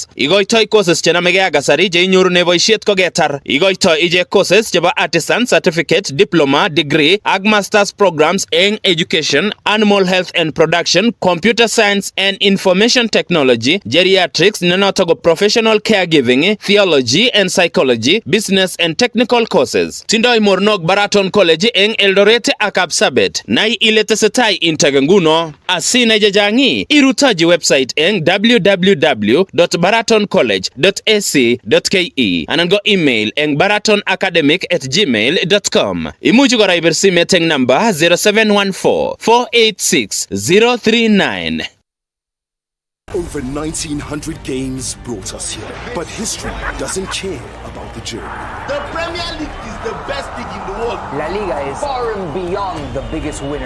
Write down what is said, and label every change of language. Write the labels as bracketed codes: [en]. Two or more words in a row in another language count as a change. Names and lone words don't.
[kln] Igoitoi courses chenamegei ak kasari che inyorune boisiet koketar. Igoitoi ichek [en] courses chebo artisan, certificate, diploma, degree ak masters programs eng education, animal health and production, computer science and information technology, geriatrics, [kln] nenoto ko [en] professional caregiving, theology and psychology, business and technical courses. [kln] Tindoi mornok Baraton College eng Eldoret ak Sabet. Nai ile tesetai integenguno. Asina jajangi irutaji website eng www.baratoncollege.ac.ke anango email eng baratonacademic@gmail.com. Imuchi kora ibersimet eng number 0714-486-039. [en] Over 1900 games brought us here, but history doesn't care about the journey. The Premier League is the best league in the world. La Liga is far and beyond the biggest winner.